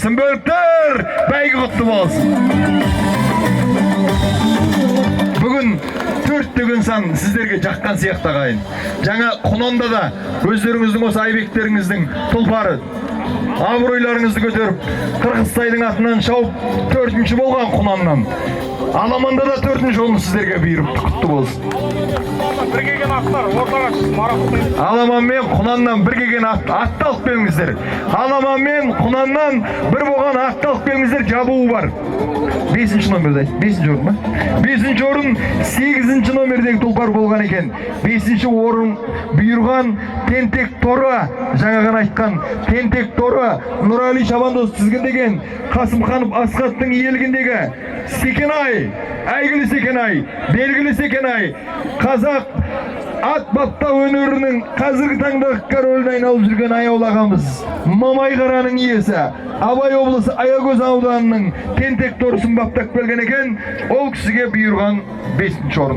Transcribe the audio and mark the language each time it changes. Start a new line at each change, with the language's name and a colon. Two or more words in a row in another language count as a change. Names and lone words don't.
Kazakh: Сүмбөліктер бәйгі құтты болсын. Бүгін 4 деген сан сіздерге жаққан сияқты ағайын. Жаңа Құнанда да өздеріңіздің осы айбектеріңіздің тұлпары абыройларыңызды көтеріп Қырғызстайдың атынан шауып 4-ші болған Құнаннан. Аламанда да 4-ші оны сіздерге бұйырып құтты болсын.
Kyrgyz: Бир келген аттар ортого марафут.
Kazakh: Аламан мен Құнаннан бір келген атты алып беріңіздер. Аламан мен Құнаннан бір болған атты алып беріңіздер, жабуы бар. 5-ші номерде, 5-ші орын ба? 5-ші орын 8-ші номердегі тұлпар болған екен. 5-ші орын бұйырған Тентек Торы, жаңа ғана айтқан Тентек Торы, Нұрали Шабандоз тізгіндеген Қасымханов Асқаттың елгіндегі Секенай, әйгілі Секенай, белгілі Секенай, қазақ ат бапта өнерінің қазіргі таңдағы короліне айналып жүрген аяулы ағамыз Мамай Қараның иесі, Абай облысы Аягөз ауданының Тентек Торысын баптап келген екен, ол кісіге бұйырған 5-ші орын.